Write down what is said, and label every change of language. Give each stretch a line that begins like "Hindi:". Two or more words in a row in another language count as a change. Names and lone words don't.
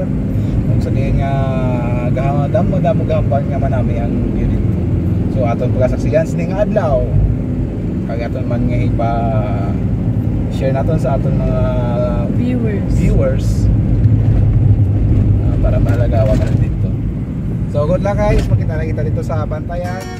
Hiligaynon: Kung sa diyan nga damo gahampan nga manami ang view dito. So aton pagasaksiyan sining adlaw. Kag aton man nga ipa share naton sa aton mga viewers. Para malagawa ka dito. So
English: good luck guys,
Hiligaynon: makita na kita dito sa Bantayan.